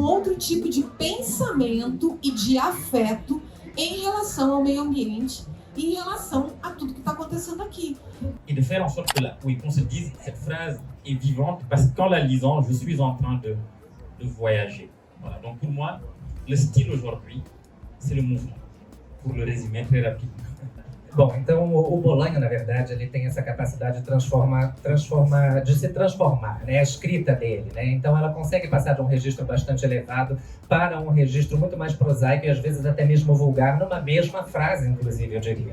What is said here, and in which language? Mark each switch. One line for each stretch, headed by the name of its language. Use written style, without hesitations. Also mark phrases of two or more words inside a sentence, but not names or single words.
Portuguese: outro tipo de pensamento e de afeto em relação ao meio ambiente e em relação a tudo que está acontecendo aqui.
French: Et de faire en sorte que qu'on se dise cette phrase est vivante parce qu'en la lisant, je suis en train de voyager. Voilà. Donc pour moi, le style aujourd'hui, c'est le mouvement. Pour le résumer très rapidement.
Portuguese: Bom, então o Bolanho, na verdade, ele tem essa capacidade de de se transformar, né? A escrita dele, né? Então ela consegue passar de um registro bastante elevado para um registro muito mais prosaico e às vezes até mesmo vulgar, numa mesma frase, inclusive, eu diria.